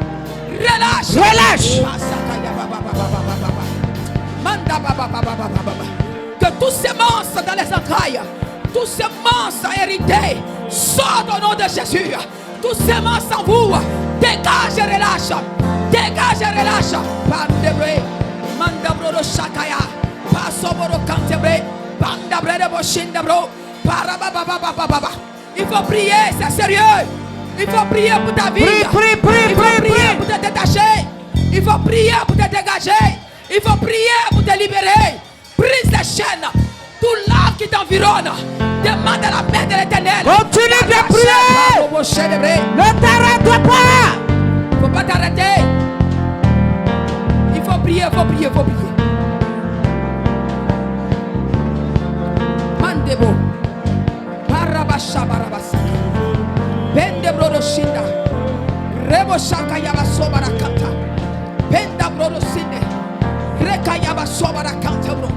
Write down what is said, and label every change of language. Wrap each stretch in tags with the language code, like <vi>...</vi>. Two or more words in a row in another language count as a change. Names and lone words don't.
<fr>Que tous ces monstres dans les entrailles, tous ces monstres hérités, sortent au nom de Jésus. Tous ces monstres en vous, dégage et relâche. Dégage et relâche. Pandebre, mandabro de Shakaya, Pasoboro Cantebre, Pandabre de Boshindabro, Parabababababa. Il faut prier, c'est sérieux. Il faut prier pour ta vie. Il faut prier pour te détacher. Il faut prier pour te dégager. Il faut prier pour te libérer. Brise les chaînes. Tout l'arbre qui t'environne. Demande à la main de l'Éternel. Continue de prier. Ne t'arrête pas. Il ne faut pas t'arrêter. Il faut prier, il faut prier, il faut prier. Mandebo. Barabasha barabasa. Bende brodo shinda. Rebo shaka yaba sobara kanta. Benda brodo sinde. Reka yaba sobara kanta bro.</fr>